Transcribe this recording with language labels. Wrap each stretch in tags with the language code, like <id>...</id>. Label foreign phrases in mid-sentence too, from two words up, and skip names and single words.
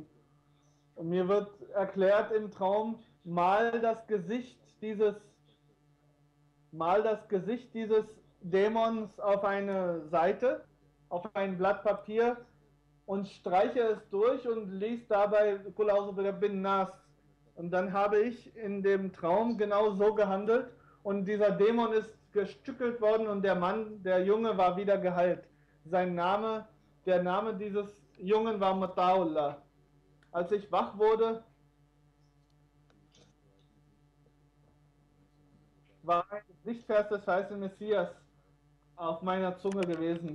<de>Und mir wird erklärt im Traum, mal das Gesicht dieses Dämons auf eine Seite, auf ein Blatt Papier und streiche es durch und lies dabei</de> <ar>قل أعوذ برب الناس.</ar> <de>Und dann habe ich in dem Traum genau so gehandelt und dieser Dämon ist gestückelt worden und der Junge war wieder geheilt. Der Name dieses Jungen war Mata'ullah. Als ich wach wurde, war ein Lichtvers des Weißen Messias auf meiner Zunge gewesen.</de>